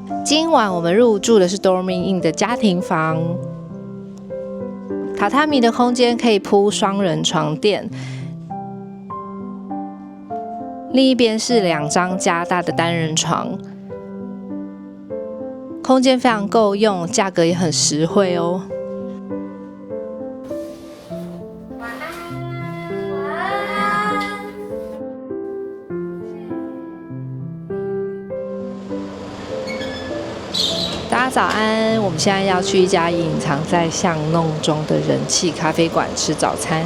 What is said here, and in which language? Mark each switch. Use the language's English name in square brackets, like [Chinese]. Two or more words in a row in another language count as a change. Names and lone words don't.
[Chinese] 今晚我們入住的是 Dormy Inn 的家庭房，榻榻米的空間可以鋪雙人床墊，另一邊是2張加大的單人床，空間非常夠用，價格也很實惠哦。大家早安，我們現在要去一家隱藏在巷弄中的人氣咖啡館吃早餐。